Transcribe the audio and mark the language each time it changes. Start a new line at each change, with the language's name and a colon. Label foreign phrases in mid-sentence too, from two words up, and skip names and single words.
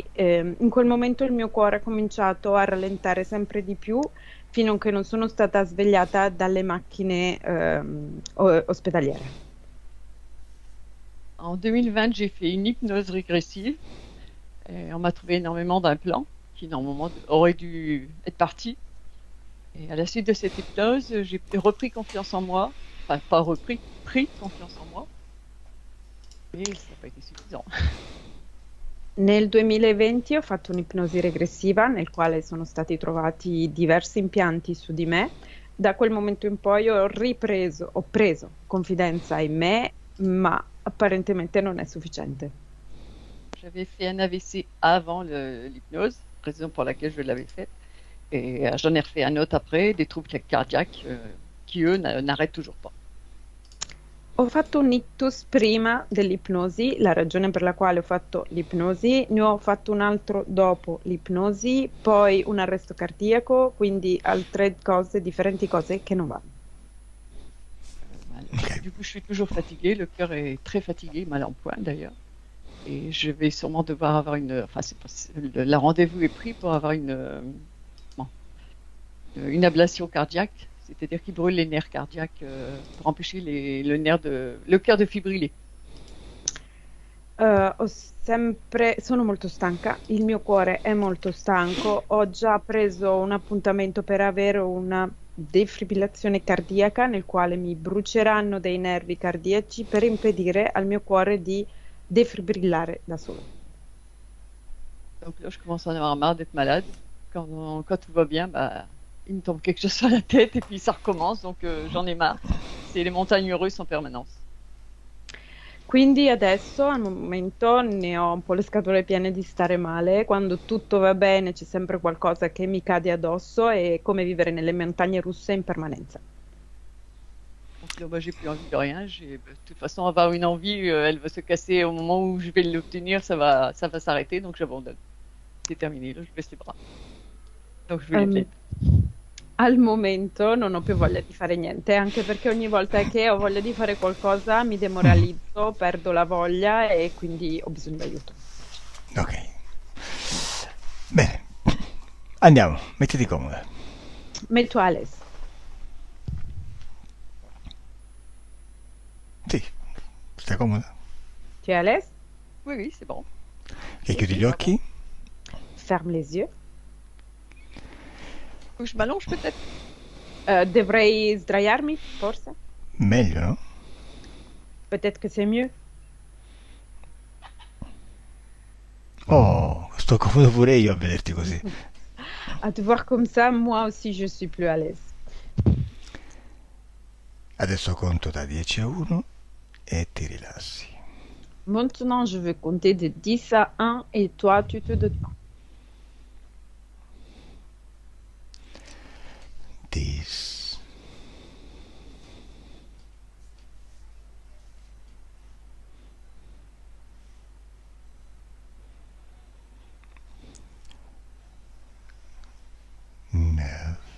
Italian: In quel momento il mio cuore ha cominciato a rallentare sempre di più fino a che non sono stata svegliata dalle macchine ospedaliere.
French: En 2020, j'ai fait une hypnose régressive. Et on m'a trouvé énormément d'implants qui normalement auraient dû être partis. Et à la suite de cette hypnose, j'ai repris confiance en moi. Enfin, pas repris, pris confiance en moi. Et ça n'a pas été suffisant.
Italian: Nel 2020 ho fatto un'ipnosi regressiva nel quale sono stati trovati diversi impianti su di me. Da quel momento in poi ho preso confidenza in me, ma apparentemente non è sufficiente.
French: J'avais fait un AVC avant l'hypnose, raison pour laquelle je l'avais faite. Et j'en ai refait un autre après, des troubles cardiaques qui, eux, n'arrêtent toujours pas.
Italian: Ho fatto un ictus prima dell'ipnosi, la ragione per la quale ho fatto l'ipnosi, ne ho fatto un altro dopo l'ipnosi, poi un arresto cardiaco, quindi altre cose, differenti cose che non vanno. Ok.
French: Du coup, je suis toujours fatiguée, le cœur est très fatigué, mal en point d'ailleurs. Et je vais sûrement devoir avoir une... Enfin, la rendez-vous est pris pour avoir bon, une ablation cardiaque, c'est-à-dire qu'il brûle les nerfs cardiaques pour empêcher le cœur de fibriller.
Italian: Sono molto stanca, il mio cuore è molto stanco, ho già preso un appuntamento per avere una defibrillazione cardiaca nel quale mi bruceranno dei nervi cardiaci per impedire al mio cuore di defibrillare da solo.
French: Donc là, je commence à en avoir marre d'être malade. Quand tout va bien, bah, il me tombe quelque chose sur la tête et puis ça recommence, donc j'en ai marre. C'est les montagnes russes en permanence.
Italian: Quindi adesso al momento ne ho un po' le scatole piene di stare male, quando tutto va bene c'è sempre qualcosa che mi cade addosso, è come vivere nelle montagne russe in permanenza.
French: Donc là, moi, j'ai plus envie de rien. De toute façon, avoir une envie, elle va se casser au moment où je vais l'obtenir, ça va s'arrêter, donc j'abandonne. C'est terminé, là, je baisse les bras. Donc je vais les Ehm, plaire.
Italian: Al momento non ho più voglia di fare niente, anche perché ogni volta che ho voglia di fare qualcosa mi demoralizzo, perdo la voglia e quindi ho bisogno di aiuto. Ok. Bene. Andiamo, mettiti comoda.
French: Mets-toi à l'aise.
Italian: Sì, stai comoda?
French: Tu es à l'aise? Oui, oui, c'est bon.
Italian: Ok, chiudi gli occhi.
French: Ferme les yeux. Faut que je m'allonge peut-être.
Italian: Dovrei sdraiarmi, forse? Meglio, no?
French: Peut-être que c'est mieux.
Italian: Oh, sto comodo pure io a vederti così.
French: À te voir comme ça, moi aussi je suis plus à l'aise.
Italian: Adesso conto da 10 a 1 e ti rilassi.
French: Maintenant, je vais compter de 10 à 1 et toi, tu te détends.
Italian: 10, 9,